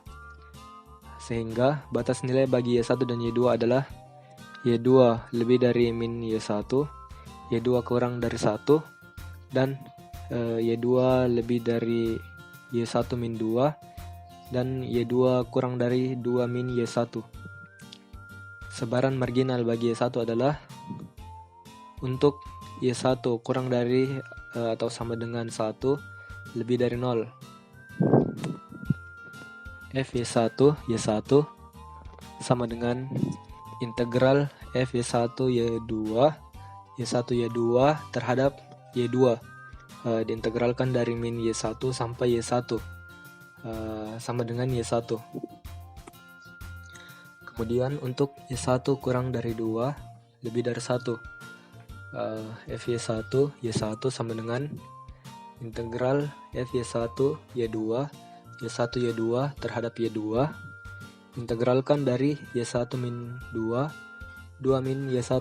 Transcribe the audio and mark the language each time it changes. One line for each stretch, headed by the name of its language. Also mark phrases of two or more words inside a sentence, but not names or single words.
Indonesian: Sehingga batas nilai bagi Y1 dan Y2 adalah Y2 lebih dari min Y1, Y2 kurang dari 1, dan Y2 lebih dari Y1 min 2, dan Y2 kurang dari 2 min Y1. Sebaran marginal bagi Y1 adalah untuk Y1 kurang dari atau sama dengan 1 lebih dari 0. F_Y1 Y1 sama dengan integral F_Y1 Y2 Y1 Y2 terhadap Y2 diintegralkan dari min Y1 sampai Y1 sama dengan Y1. Kemudian untuk Y1 kurang dari 2 lebih dari 1, F_Y1 Y1 sama dengan integral F_Y1 Y2 Y1 Y2 terhadap Y2 integralkan dari Y1 min 2 min Y1.